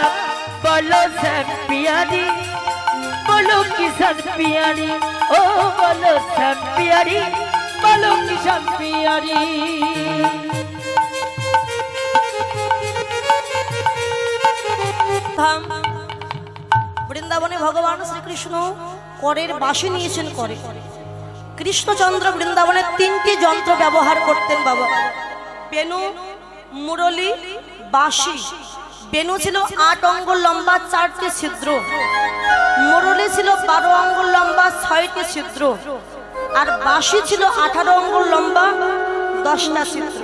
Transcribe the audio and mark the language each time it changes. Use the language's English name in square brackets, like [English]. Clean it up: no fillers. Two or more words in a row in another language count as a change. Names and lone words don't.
[Hindi] बोलो श्याम प्यारी, बोलो किशन प्यारी। ओ बोलो श्याम प्यारी, बोलो किशन प्यारी। [Bangla] धाम বৃন্দাবনে ভগবান শ্রীকৃষ্ণ করের বাঁশি নিয়েছেন। করে কৃষ্ণচন্দ্র বৃন্দাবনে তিনটি যন্ত্র ব্যবহার করতেন বাবা, বেনু, মুরলী, বাঁশি। বেনু ছিল 8 আঙ্গুল লম্বা 4টি ছিদ্র, মুরলী ছিল 12 আঙ্গুল লম্বা 6টি ছিদ্র, আর বাঁশি ছিল 18 আঙ্গুল লম্বা 10টা ছিদ্র।